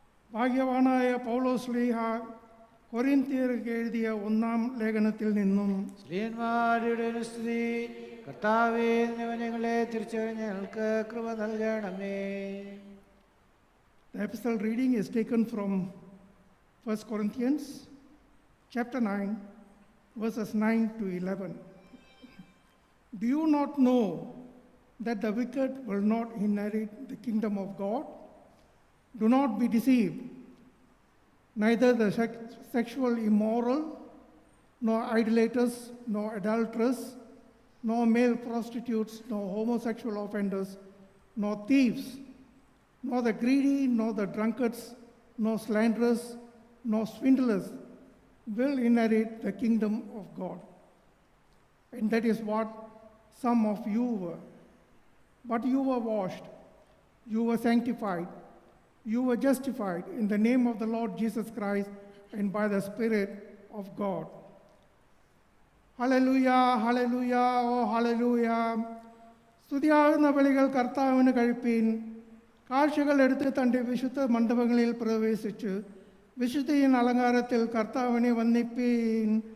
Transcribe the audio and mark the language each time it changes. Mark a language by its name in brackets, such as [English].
[Malayalam] ഭാഗ്യവാനായ പൗലോസ്ലീഹ കൊരിന്ത്യർക്ക് എഴുതിയ 1-ാം ലേഖനത്തിൽ നിന്നും സ്ത്രീയന്മാരുടെ സ്തുതി. കർത്താവേ, ഞങ്ങളെ തിരിച്ചറിഞ്ഞ് ഞങ്ങൾക്ക് കൃപ നൽകണമേ. [English] The epistle reading is taken from 1 Corinthians chapter 9, verses 9 to 11. Do you not know that the wicked will not inherit the kingdom of God? Do not be deceived. Neither the sexual immoral, nor idolaters, nor adulterers, nor male prostitutes, nor homosexual offenders, nor thieves, nor the greedy, nor the drunkards, nor slanderers, nor swindlers will inherit the kingdom of God. And that is what some of you were. But you were washed, you were sanctified, you were justified in the name of the Lord Jesus Christ and by the Spirit of God. Hallelujah, hallelujah, oh hallelujah. [Malayalam] സ്തുതിയാകുന്ന ബലികൾ കർത്താവിന് കഴിപ്പീൻ. കാഴ്ചകൾ എടുത്ത് തൻ്റെ വിശുദ്ധ മണ്ഡപങ്ങളിൽ പ്രവേശിച്ച് വിശുദ്ധിயின் അലങ്കാരത്തിൽ കർത്താവിനെ വന്ദിപ്പീൻ.